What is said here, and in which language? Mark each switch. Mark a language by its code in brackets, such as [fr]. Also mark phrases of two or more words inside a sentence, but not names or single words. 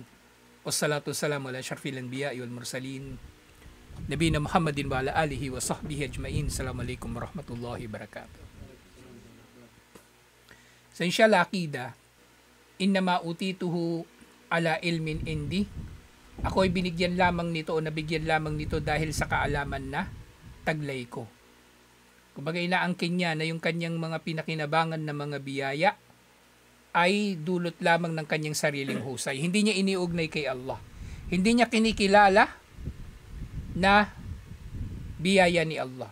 [ar] والصلاة والسلام على أشرف الأنبياء والمرسلين. نبينا محمد وعلى آله وصحبه أجمعين. السلام عليكم ورحمة الله وبركاته. Sa إن شاء الله عقيدة، إنما أوتيته على علم عندي. [tl] Ako'y binigyan lamang nito o nabigyan lamang nito dahil sa kaalaman na taglay ko. Kumbaga inaangkin niya na yung kanyang mga pinakinabangan na mga biyaya ay dulot lamang ng kanyang sariling husay. Hindi niya iniugnay kay Allah. Hindi niya kinikilala na biyaya ni Allah.